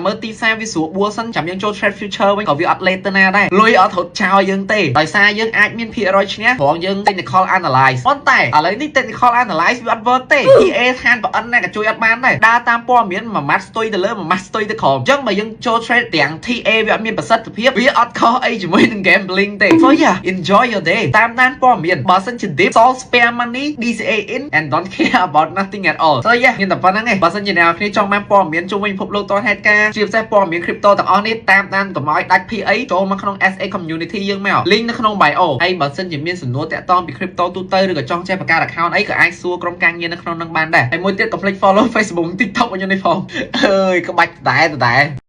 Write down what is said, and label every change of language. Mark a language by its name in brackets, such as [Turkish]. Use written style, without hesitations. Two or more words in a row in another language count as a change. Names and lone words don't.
[Khmer] មើលទីផ្សារវាស្រួលបួលសិនចាំយើងចូល [English] trade future [Khmer] វិញក៏វាអត់លេតទៅណាដែរលុយអត់រត់ចោលយើងទេដោយសារយើងអាចមានភាគរយឈ្នះព្រោះយើង [English] technical analyze [Khmer] ប៉ុន្តែឥឡូវនេះ [English] technical analyze [Khmer] វាអត់ work ទេ EA ឋានប្រអិនណាក៏ជួយអត់បានដែរដើរតាមព័ត៌មានមួយម៉ាត់ស្ទុយទៅលើមួយម៉ាត់ស្ទុយទៅក្រោមអញ្ចឹងបើយើងចូល trade ទាំង TA វាអត់មានប្រសិទ្ធភាព វាអត់ខុសអីជាមួយនឹង gambling ទេ [English] so yeah enjoy your day [Khmer] តាមដានព័ត៌មានបើសិនជា [English] dip solve spare money DCA in and don't care about nothing at all so yeah [Khmer] មានតែប៉ុណ្្នឹងឯងបើសិនជាអ្នកគ្នាចង់បានព័ត៌មានជុំវិញពិភពលោកតហេតុការណ៍ជាពិសេសព័ត៌មាន crypto ទាំងអស់នេះតាមដានកុំឲ្យដាច់ PA ចូលមកក្នុង SA community យើងមក link នៅក្នុង bio ហើយបើសិនជាមានសំណួរតាក់ទងពី crypto ទូទៅឬក៏ចង់ចេះបង្កើត account អីក៏អាចសួរក្រុមការងារនៅក្នុងនឹងបានដែរហើយមួយទៀតកុំភ្លេច follow Facebook TikTok របស់ខ្ញុំនេះផងអើយក្បាច់ដដែល